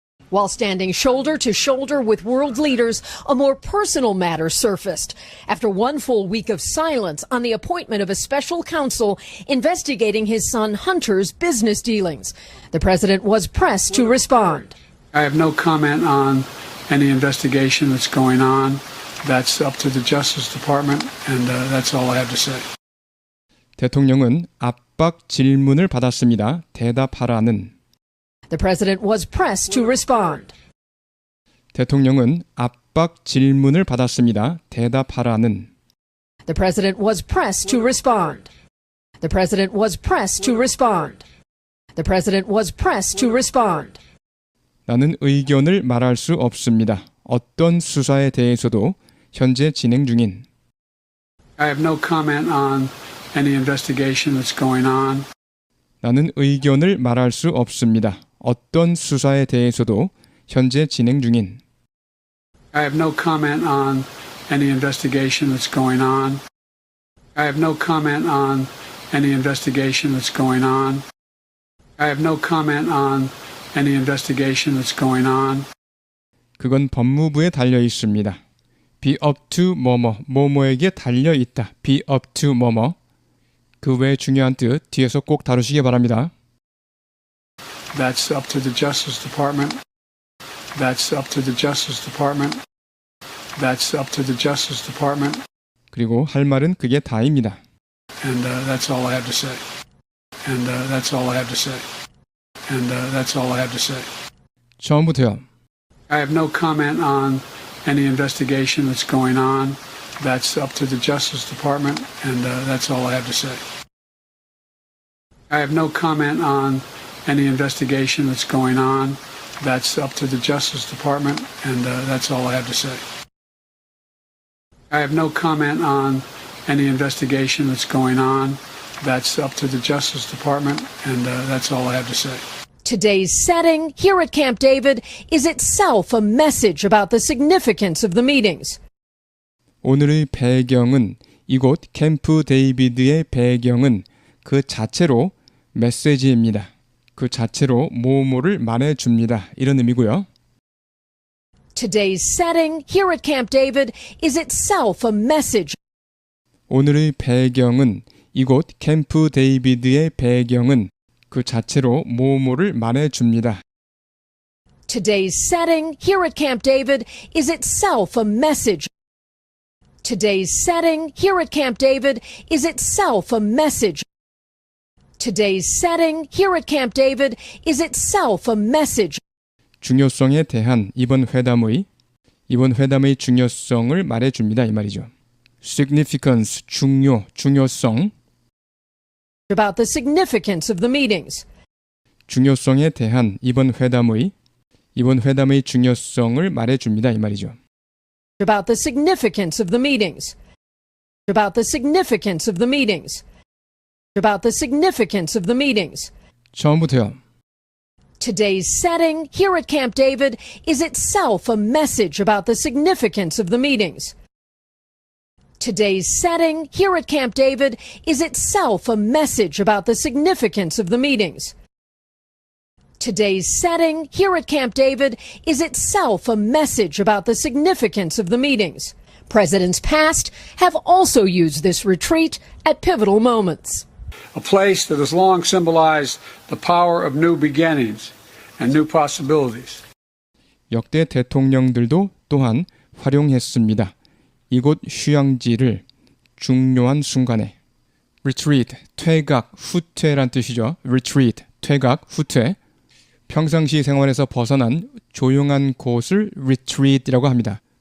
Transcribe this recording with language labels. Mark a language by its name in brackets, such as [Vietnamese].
[English] While standing shoulder to shoulder with world leaders, a more personal matter surfaced after one full week of silence on the appointment of a special counsel investigating his son Hunter's business dealings. The president was pressed to respond. I have no comment on any investigation that's going on. That's up to the Justice Department, and that's all I have to say. [Korean] 대통령은 압박 질문을 받았습니다. 대답하라는. [English] The president was pressed to respond. [Korean] 대통령은 압박 질문을 받았습니다. 대답하라는. [English] The president was pressed to respond. The president was pressed to respond. The president was pressed to respond. [Korean] 나는 의견을 말할 수 없습니다. 어떤 수사에 대해서도 현재 진행 중인. [English] I have no comment on any investigation that's going on. 나는 의견을 말할 수 없습니다. 어떤 수사에 대해서도 현재 진행 중인. I have no comment on any investigation that's going on. I have no comment on any investigation that's going on. I have no comment on any investigation that's going on. [Korean] 그건 법무부에 달려 있습니다. [English] be up to [Korean] 뭐뭐에게 달려 있다. [English] be up to 뭐뭐. [Korean] 그 외 중요한 뜻 뒤에서 꼭 다루시기 바랍니다. [English] That's up to the Justice Department. That's up to the Justice Department. That's up to the Justice Department. [Korean] 그리고 할 말은 그게 다입니다. [English] And that's all I have to say. And that's all I have to say. And that's all I have to say. [Korean] 처음부터요. [English] I have no comment on any investigation that's going on. That's up to the Justice Department, and that's all I have to say. I have no comment on any investigation that's going on. That's up to the Justice Department, and that's all I have to say. I have no comment on any investigation that's going on. That's up to the Justice Department, and that's all I have to say. Today's setting here at Camp David is itself a message about the significance of the meetings. [Korean] 오늘의 배경은 이곳 캠프 데이비드의 배경은 그 자체로 메시지입니다. 그 자체로 뭐뭐를 말해줍니다. 이런 의미고요. [English] Today's setting here at Camp David is itself a message. [Korean] 오늘의 배경은 이곳 캠프 데이비드의 배경은 그 자체로 뭐뭐를 말해줍니다. [English] Today's setting here at Camp David is itself a message. Today's setting here at Camp David is itself a message. Today's setting here at Camp David is itself a message. [Korean] 중요성에 대한 이번 회담의 중요성을 말해줍니다. 이 말이죠. significance, 중요성. [English] About the significance of the meetings. [Korean] 중요성에 대한 이번 회담의 중요성을 말해줍니다. 이 말이죠. [English] About the significance of the meetings. About the significance of the meetings. About the significance of the meetings. [Korean] 처음부터요. [English] Today's setting here at Camp David is itself a message about the significance of the meetings. Today's setting here at Camp David is itself a message about the significance of the meetings. Today's setting here at Camp David is itself a message about the significance of the meetings. Presidents past have also used this retreat at pivotal moments. A place that has long symbolized the power of new beginnings and new possibilities. [Korean] 역대 대통령들도 또한 활용했습니다. 이곳 휴양지를 중요한 순간에 retreat, 퇴각, 후퇴란 뜻이죠. retreat, 퇴각, 후퇴. 평상시 생활에서 벗어난 조용한 곳을 retreat이라고 합니다.